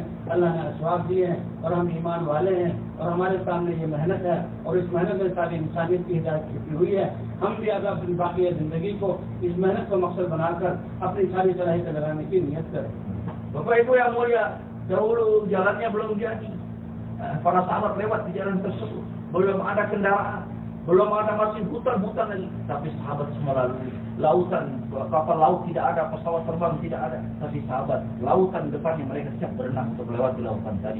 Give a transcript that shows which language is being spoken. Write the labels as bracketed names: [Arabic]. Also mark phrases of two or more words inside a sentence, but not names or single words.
[Urdu] اللہ نے اسباب دیے ہیں اور ہم ایمان والے ہیں اور ہمارے سامنے یہ محنت ہے اور اس محنت میں ساری انسانیت کی ہدایت چھپی ہوئی ہے. ہم بھی اگر اپنی باقی زندگی کو اس محنت کو مقصد بنا کر اپنی ساری صلاحیت لگانے کی نیت کریں. [Indonesian] Bapak Ibu yang mulia, dahulu jalannya belum jadi. Para sahabat lewat di jalan tersebut, belum ada kendaraan, belum ada masih hutan-hutan lagi, tapi sahabat semua lalui. Lautan, kapal laut tidak ada, pesawat terbang tidak ada, tapi sahabat, lautan depannya mereka siap berenang untuk melewati lautan tadi.